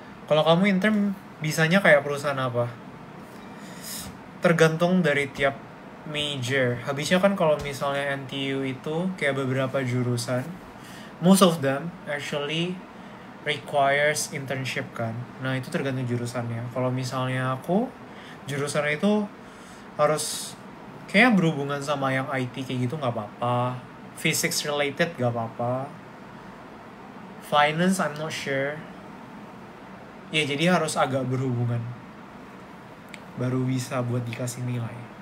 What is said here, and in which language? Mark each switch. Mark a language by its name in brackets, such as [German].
[Indonesian] Kalau kamu intern bisanya kayak perusahaan apa? Tergantung dari tiap major. Habisnya kan kalau misalnya NTU itu kayak beberapa jurusan, [English] most of them actually requires internship [Indonesian] kan. Nah itu tergantung jurusannya. Kalau misalnya aku jurusannya itu harus kayak berhubungan sama yang IT kayak gitu nggak apa-apa. [English] Physics related [Indonesian] nggak apa-apa. [English] Finance I'm not sure. [Indonesian] Ya jadi harus agak berhubungan. Baru bisa buat dikasih nilai.